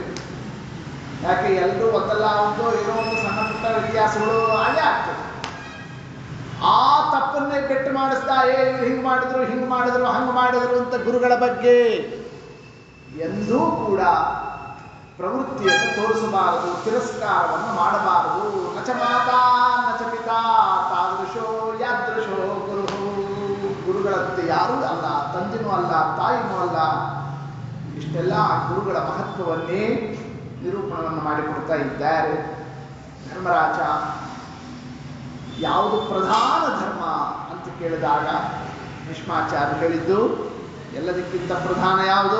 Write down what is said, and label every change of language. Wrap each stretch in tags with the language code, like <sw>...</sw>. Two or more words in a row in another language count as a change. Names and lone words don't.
<kn>ಯಾಕೆ ಎಲ್ಲರೂ ಒಂದಲ್ಲ ಒಂದು ಏನೋ ಒಂದು ಸಣ್ಣ ಪುಟ್ಟ ವ್ಯತ್ಯಾಸಗಳು ಹಾಗೆ ಆಗ್ತದೆ. ಆ ತಪ್ಪನ್ನೇ ಪೆಟ್ಟು ಮಾಡಿಸ್ತಾ ಇವ್ರು ಹಿಂಗೆ ಮಾಡಿದ್ರು ಹಂಗೆ ಮಾಡಿದ್ರು ಅಂತ ಗುರುಗಳ ಬಗ್ಗೆ ಎಂದೂ ಕೂಡ ಪ್ರವೃತ್ತಿಯನ್ನು ತೋರಿಸಬಾರದು, ತಿರಸ್ಕಾರವನ್ನು ಮಾಡಬಾರದು.</kn> <sa>ನಚ ಮಾತಾ ನಚ ಪಿತಾ ತಾದೃಶೋ ಯಾದೃಶೋ ಗುರು.</sa> <kn>ಗುರುಗಳಂತೆ ಯಾರೂ ಅಲ್ಲ, ತಂದೆನೂ ಅಲ್ಲ, ತಾಯಿನೂ ಅಲ್ಲ. ಇಷ್ಟೆಲ್ಲ ಗುರುಗಳ ಮಹತ್ವವನ್ನೇ ನಿರೂಪಣವನ್ನು ಮಾಡಿಕೊಡ್ತಾ ಇದ್ದಾರೆ ಧರ್ಮರಾಜ. ಯಾವುದು ಪ್ರಧಾನ ಧರ್ಮ ಅಂತ ಕೇಳಿದಾಗ ಭೀಷ್ಮಾಚಾರ್ಯ ಹೇಳಿದ್ದು, ಎಲ್ಲದಕ್ಕಿಂತ ಪ್ರಧಾನ ಯಾವುದು?</kn>